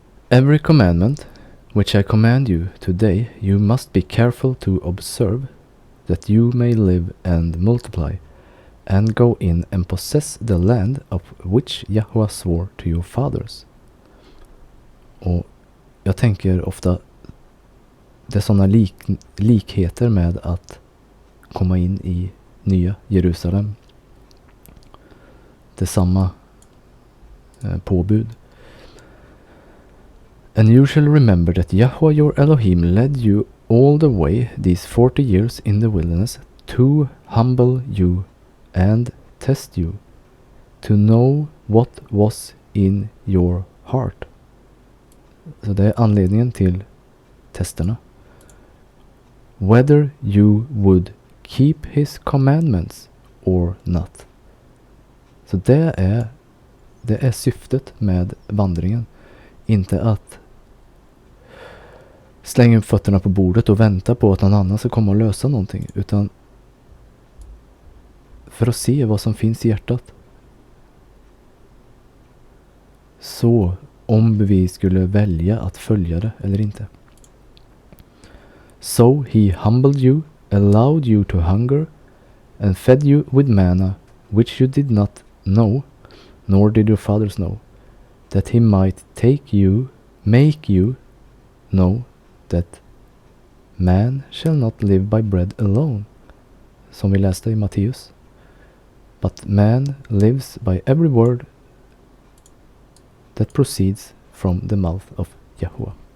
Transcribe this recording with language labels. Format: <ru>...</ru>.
<en>Every commandment which I command you today you must be careful to observe, that you may live and multiply, and go in and possess the land of which Yahweh swore to your fathers.</en> <sv>Och jag tänker ofta, det är sådana likheter med att komma in i Nya Jerusalem. Det är samma påbud.</sv> <en>And you shall remember that Yahweh your Elohim led you all the way these 40 years in the wilderness to humble you and test you, to know what was in your heart.</en> <sv>Så det är anledningen till testerna.</sv> <en>Whether you would keep his commandments or not.</en> <sv>Så det är syftet med vandringen. Inte att slänga upp fötterna på bordet och vänta på att någon annan ska komma och lösa någonting. Utan för att se vad som finns i hjärtat. Så om vi skulle välja att följa det eller inte.</sv> <en>So he humbled you, allowed you to hunger, and fed you with manna, which you did not know, nor did your fathers know, that he might make you know that man shall not live by bread alone,</en> <sv>som vi läste i Matteus,</sv> <en>but man lives by every word that proceeds from the mouth of Yahweh.</en>